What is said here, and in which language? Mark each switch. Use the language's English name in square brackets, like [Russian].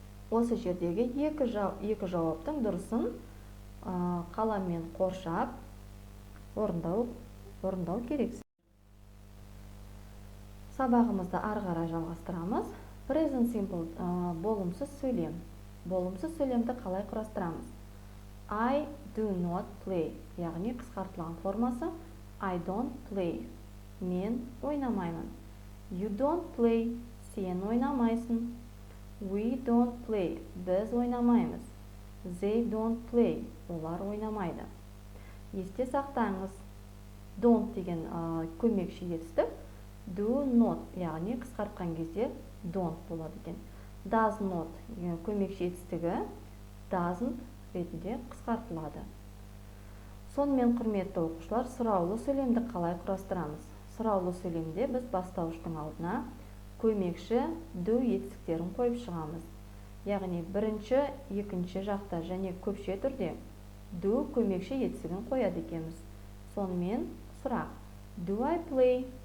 [Kazakh] Осы жердегі екі жауаптың дұрысын қаламмен қоршап орындау керексіз. Сабағымызды ары қарай жалғастырамыз. Present simple болымсыз сөйлем. Болымсыз сөйлемді қалай құрастырамыз? [English] I do not play, [Kazakh] яғни қысқартылған формасы [English] I don't play, [Kazakh] мен ойнамаймын. [English] You don't play, [Kazakh] сен ойнамайсың. [English] We don't play, [Kazakh] біз ойнамаймыз. [English] They don't play, [Kazakh] олар ойнамайды. Есте сақтаңыз, don't деген көмекші етістік, do not, яғни қысқартқан кезде don't болады екен. Does not көмекші етістігі doesn't ретінде қысқартылады. Сонымен құрметті оқушылар, сұраулы сөйлемді қалай құрастырамыз? Сұраулы сөйлемде біз бастауыштың алдына көмекші do етістіктерін қойып шығамыз. Яғни бірінші, екінші жақта және көпше түрде do көмекші етістігін қояды екенбіз. Сонымен сұрақ: [English] Do I play?